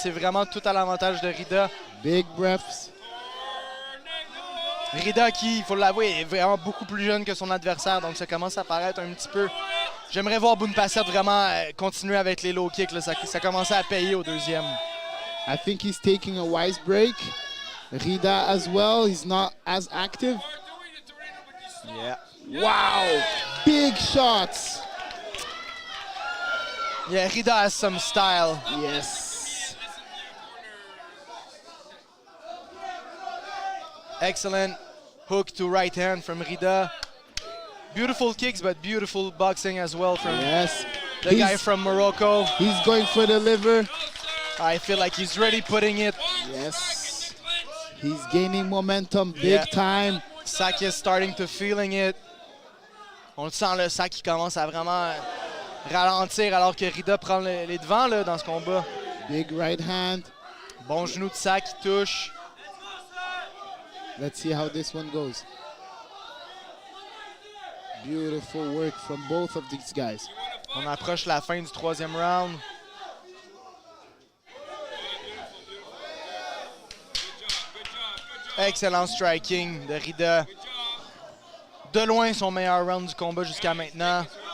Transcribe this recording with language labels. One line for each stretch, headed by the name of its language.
French: C'est vraiment tout à l'avantage de Rida.
English: Big breaths.
French: Rida qui, il faut l'avouer, est vraiment beaucoup plus jeune que son adversaire, donc ça commence à paraître un petit peu... J'aimerais voir Bunpasser vraiment continuer avec les low kicks. Là. Ça commençait à payer au 2e.
English: I think he's taking a wise break. Rida as well, he's not as active. Yeah. Wow! Big shots! Yeah, Rida has some style. Yes. Excellent hook to right hand from Rida. Beautiful kicks, but beautiful boxing as well from the guy from Morocco. He's going for the liver. I feel like he's really putting it. Yes. He's gaining momentum big time. Sack is starting to feeling it.
French: On le sent, le Sack qui commence à vraiment ralentir alors que Rida prend les devants là, dans ce combat.
English: Big right hand.
French: Bon genou de Sack qui touche.
English: Let's see how this one goes. Beautiful work from both of these guys.
French: On approche la fin du 3e round. Excellent striking de Rida. De loin son meilleur round du combat jusqu'à maintenant.